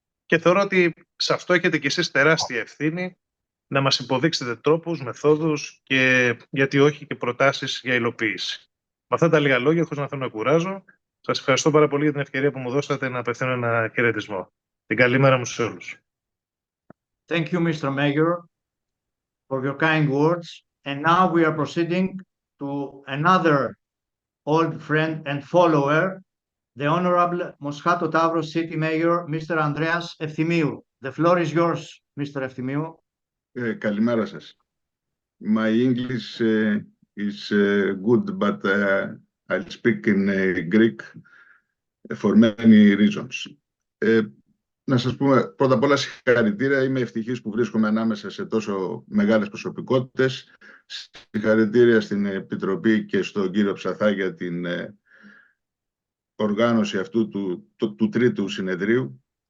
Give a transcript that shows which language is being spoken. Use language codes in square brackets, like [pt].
[el] Και θεωρώ ότι σε αυτό έχετε κι εσείς τεράστια ευθύνη, να μας υποδείξετε τρόπους, μεθόδους και γιατί όχι και προτάσεις για υλοποίηση. Με αυτά τα λίγα λόγια, χωρίς να θέλω να κουράζω, σας ευχαριστώ πάρα πολύ για την ευκαιρία που μου δώσατε να απευθύνω ένα χαιρετισμό. Την καλή μέρα μου σε όλους. [en] Thank you, Mr. Mayor, for your kind words. And now we are proceeding to another old friend and follower, the Honorable Moschato Tavros City Mayor, Mr. Andreas Efthymiou. The floor is yours, Mr. Efthymiou. [el] Καλημέρα σας. [en] My English is good, but I'll speak in Greek for many reasons. [el] Να σας πούμε πρώτα απ' όλα συγχαρητήρια. Είμαι ευτυχής που βρίσκομαι ανάμεσα σε τόσο μεγάλες προσωπικότητες. Συγχαρητήρια στην Επιτροπή και στον κύριο Ψαθά για την οργάνωση αυτού του τρίτου συνεδρίου.